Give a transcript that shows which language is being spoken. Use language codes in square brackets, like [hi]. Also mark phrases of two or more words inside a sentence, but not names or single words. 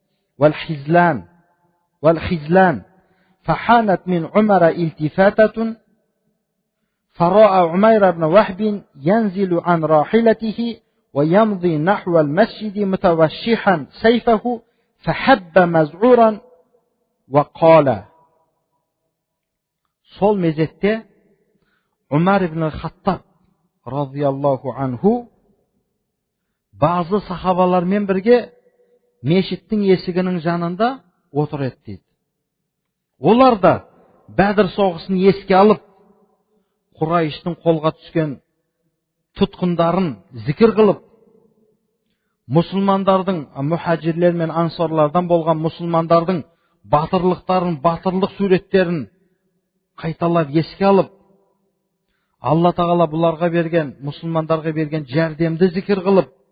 [ar] والخذلان فحانت من عمر التفاتة فرأى عمير بن وهب ينزل عن راحلته ويمضي نحو المسجد متوشحا سيفه فحب مزعورا وقال. [kk] Сол мезетте Умар ибн Хаттаб [ar] رضي الله عنه [kk] bazı сахабалармен бірге мешіттің есігінің жанында отыр еді дейді. Олар да Бәдір соғысын еске алып, Құрайыштың қолға түскен тұтқындарын зікір қылып, мұсылмандардың, мұхаджирлер мен ансарлардан болған мұсылмандардың батырлықтарын, батырлық суреттерін қайталап еске алып, Алла тағала бұларға берген, мұсылмандарға берген жәрдемді зікір қылып,